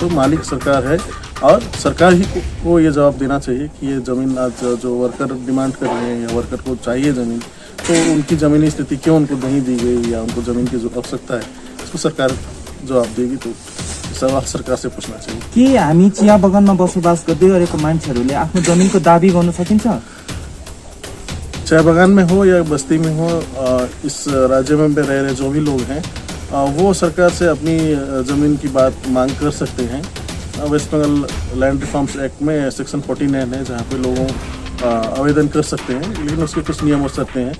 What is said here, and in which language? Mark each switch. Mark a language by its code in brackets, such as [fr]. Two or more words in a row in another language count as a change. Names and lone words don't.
[hi] तो मालिक सरकार है और सरकार ही को ये जवाब देना चाहिए कि ये ज़मीन आज जो [en] worker demand [hi] कर रहे हैं या वर्कर को चाहिए ज़मीन, तो उनकी ज़मीनी स्थिति क्यों उनको नहीं दी गई या उनको ज़मीन की जो आवश्यकता है इसको सरकार जवाब देगी। तो सवाल सरकार से पूछना चाहिए [ne] कि हामी चिया बगानमा बसोबास गर्दै गरेको मान्छेहरूले आफ्नो जमिनको दाबी गर्न सकिन्छ? [hi] चाय बागान में हो या बस्ती में हो, इस राज्य में रह रहे जो भी लोग हैं वो सरकार से अपनी ज़मीन की बात मांग कर सकते हैं। वेस्ट बंगाल लैंड रिफॉर्म्स एक्ट में सेक्शन 49 है जहाँ पे लोगों आवेदन कर सकते हैं, लेकिन उसके कुछ नियम और शर्तें हैं।